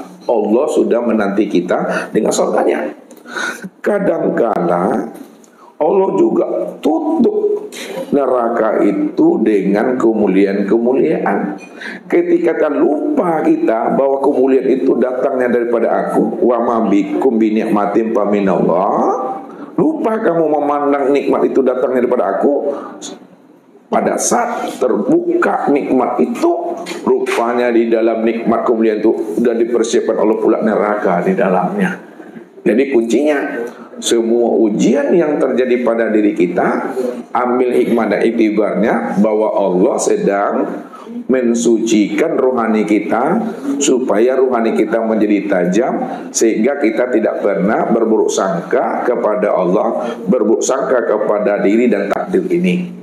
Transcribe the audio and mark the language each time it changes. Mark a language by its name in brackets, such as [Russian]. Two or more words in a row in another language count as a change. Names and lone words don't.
[Indonesian] Allah sudah menanti kita dengan surganya. Kadangkala Allah juga tutup neraka itu dengan kemuliaan-kemuliaan. Ketika kita lupa kita bahwa kemuliaan itu datangnya daripada aku, [Arabic] وما بكم بنعمة فمن الله. [Indonesian] Lupa kamu memandang nikmat itu datangnya daripada aku. Pada saat terbuka nikmat itu, rupanya di dalam nikmat kemuliaan itu sudah dipersiapkan Allah pula neraka di dalamnya. Jadi kuncinya, semua ujian yang terjadi pada diri kita, ambil hikmah dan iktibarnya bahwa Allah sedang mensucikan rohani kita supaya rohani kita menjadi tajam, sehingga kita tidak pernah berburuk sangka kepada Allah, berburuk sangka kepada diri dan takdir ini.